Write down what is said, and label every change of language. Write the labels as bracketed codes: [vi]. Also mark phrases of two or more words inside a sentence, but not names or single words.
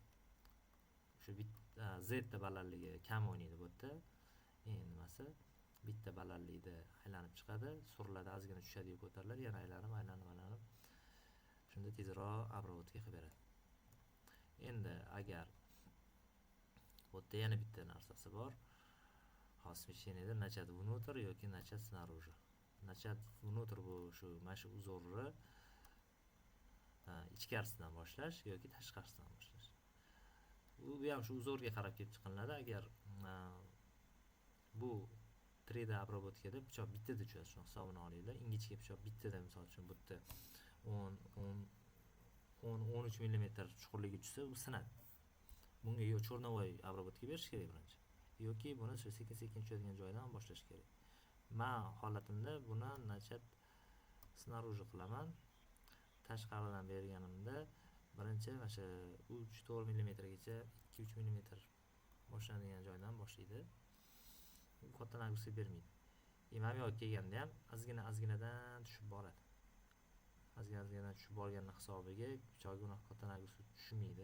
[uz] O'sha bitta Z balandligi kam o'ynaydi bu yerda. Nimasi? Bitta balandlikda aylanib chiqadi, suriladi, ozgina tushadi, ko'tariladi, yana aylanib. Shunda tezroq обработка qilib beradi. Endi agar bu yerda yana bitta narsasi bor. [ru] Смещениеda начать внутрь yoki начать снаружи. Начать внутрь [uz] bu shu mana shu uzorni ichkarisidan boshlash yoki tashqarisidan boshlash. Bu ham shu uzorga qarab kelib chiqiladi. Agar bu 3D обработкада pichoq bittada tushadi, shuni hisobini olinglar. Ingichka pichoq bittada, misol uchun bu yerda 10-13 mm chuqurligi tushsa, u sinadi. Bunga yo cho'rnavoy обработка berish kerak birinchi, yoki buni sekin-sekin tushadigan joydan boshlash kerak. Men holatimda buni [ru] начать снаружи [uz] qilaman. Tashqaridan berganimda birinchi mana shu 3-4 mm gacha 2-3 mm boshlanadigan joydan boshlaydi. U katta nagruska bermaydi. Imam yo'q kelganda ham ozginadan tushib boradi. Ozginadan tushib borganning hisobiga pichoqga unaqa katta nagruska tushmaydi.